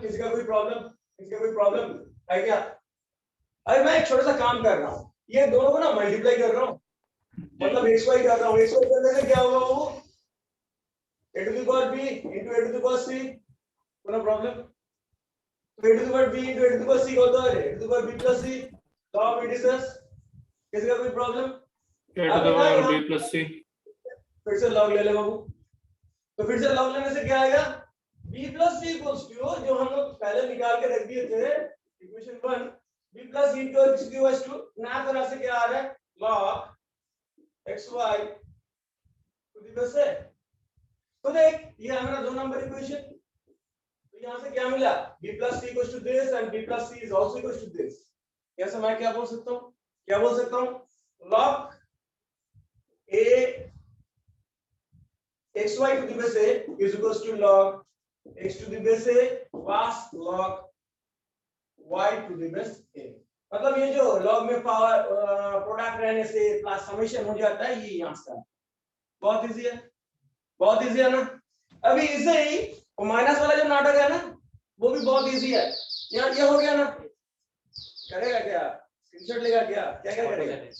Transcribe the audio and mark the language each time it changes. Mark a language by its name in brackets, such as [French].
[Hindi] किसी का कोई प्रॉब्लम है क्या? अरे मैं एक छोटा सा काम कर रहा हूँ, ये दोनों को ना मल्टीप्लाई कर रहा हूँ, मतलब xy कर रहा हूँ। xy करने से क्या होगा? [English] वो a to the power b into a to the power c। No problem. तो a to the power b into a to the power c होता है a to the power b plus c। log it is this। [Hindi] किसी का कोई problem? [English] a to the power b plus c। [Hindi] फिर से log ले ले बाबू। तो फिर से log लेने से क्या आएगा? b plus c equals to जो हम लोग पहले निकाल के रख दिए थे equation 1, b plus c into x equals to नया तरह से क्या आ रहा है? [English] log xy to the base a। [Hindi] तो देख, ये हमारा 2 नंबर इक्वेशन। तो यहाँ से क्या मिला? [English] b plus c equals to this and b plus c is also equals to this। [Hindi] कैसे मैं क्या बोल सकता हूँ? [English] log a xy to the base a is equals to log x to the base a plus log y to the base a। [Hindi] मतलब ये जो log में पावर प्रोडक्ट रहने से प्लस समेशन हो जाता है, ये यहाँ से बहुत इजी है, बहुत इजी है ना। अभी इसे ही माइनस वाला जो नाटक है ना, वो भी बहुत इजी है। यहाँ ये हो गया ना, करेगा क्या, स्क्रीनशॉट लेगा क्या, क्या क्या करेगा?